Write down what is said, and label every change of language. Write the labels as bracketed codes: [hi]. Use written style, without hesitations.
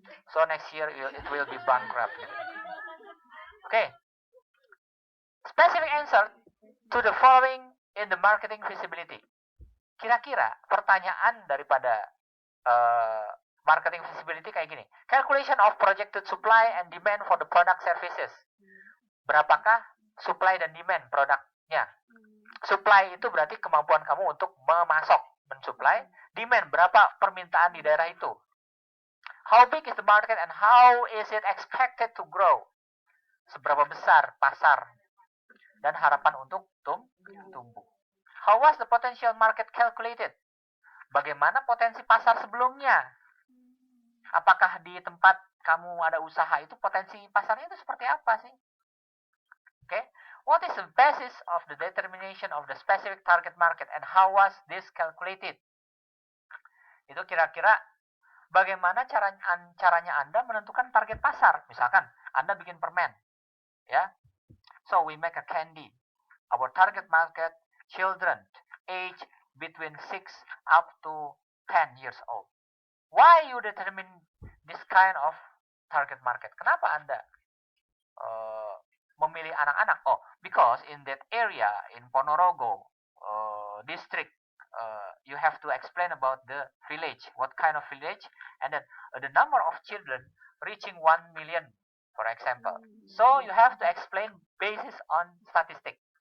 [en] So next year it will be bankrupt. Okay. Specific answer to the following in the marketing feasibility. [id] Kira-kira pertanyaan daripada marketing feasibility kayak gini. [en] Calculation of projected supply and demand for the product services. [id] Berapakah supply dan demand produknya? Supply itu berarti kemampuan kamu untuk memasok, mensupply. Demand, berapa permintaan di daerah itu? [en] How big is the market and how is it expected to grow? [id] Seberapa besar pasar dan harapan untuk tumbuh. [en] How was the potential market calculated? [id] Bagaimana potensi pasar sebelumnya? Apakah di tempat kamu ada usaha itu potensi pasarnya itu seperti apa sih? [en] Okay. What is the basis of the determination of the specific target market and how was this calculated? [id] Itu kira-kira bagaimana caranya Anda menentukan target pasar? Misalkan Anda bikin permen, ya. [en] So we make a candy. Our target market children age between 6 up to 10 years old. Why you determine this kind of target market? [id] Kenapa Anda memilih anak-anak? [en] Oh, because in that area, in Ponorogo district, you have to explain about the village, what kind of village, and then the number of children reaching 1 million, for example. So you have to explain basis on statistic.